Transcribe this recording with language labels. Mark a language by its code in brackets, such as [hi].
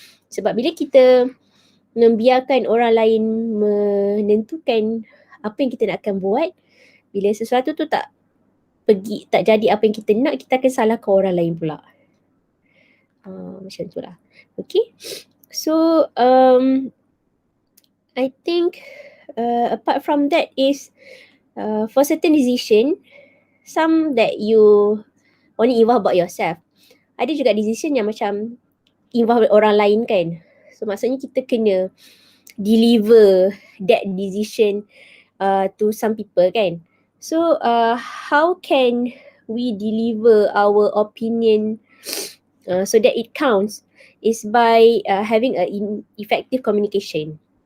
[ms] Sebab bila kita membiarkan orang lain menentukan apa yang kita nak akan buat, bila sesuatu tu tak jadi apa yang kita nak, kita akan salahkan orang lain pula. Macam tu lah. Okay. [en] So I think apart from that is for certain decision, some that you only involve about yourself. [ms] Ada juga decision yang macam involve orang lain kan. [en] So [ms] maksudnya kita kena [en] deliver that decision to some people kan. So how can we deliver our opinion so that it counts is by having a effective communication.